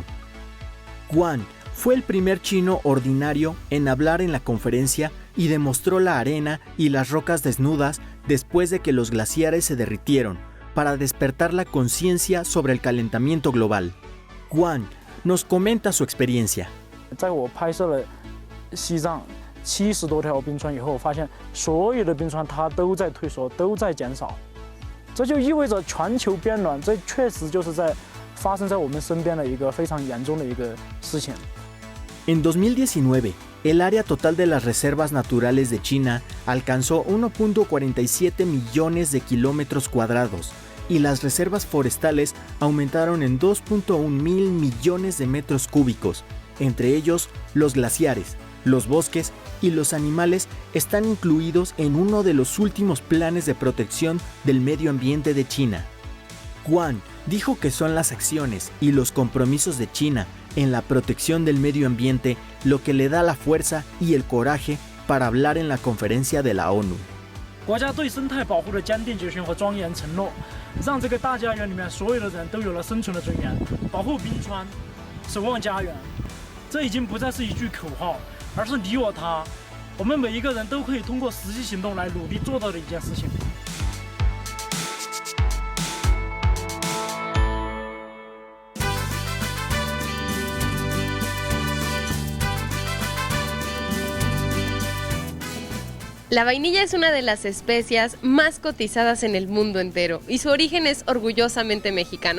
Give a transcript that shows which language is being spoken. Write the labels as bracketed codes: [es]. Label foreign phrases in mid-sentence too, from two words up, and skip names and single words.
[es] Juan fue el primer chino ordinario en hablar en la conferencia y demostró la arena y las rocas desnudas después de que los glaciares se derritieron, para despertar la conciencia sobre el calentamiento global. Juan nos comenta su experiencia. [zh] 在我拍摄了西藏70多条冰川以后，发现所有的冰川它都在退缩，都在减少，这就意味着全球变暖，这确实就是在发生在我们身边的一个非常严重的一个事情。 [es] En 2019, el área total de las reservas naturales de China alcanzó 1.47 millones de kilómetros cuadrados y las reservas forestales aumentaron en 2.1 mil millones de metros cúbicos. Entre ellos, los glaciares, los bosques y los animales están incluidos en uno de los últimos planes de protección del medio ambiente de China. Juan dijo que son las acciones y los compromisos de China en la protección del medio ambiente lo que le da la fuerza y el coraje para hablar en la conferencia de la ONU. [zh] 国家对生态保护的坚定决心和庄严承诺，让这个大家园里面所有的人都有了生存的尊严。保护冰川，守望家园，这已经不再是一句口号，而是你我他，我们每一个人都可以通过实际行动来努力做到的一件事情。 [es] La vainilla es una de las especias más cotizadas en el mundo entero y su origen es orgullosamente mexicano.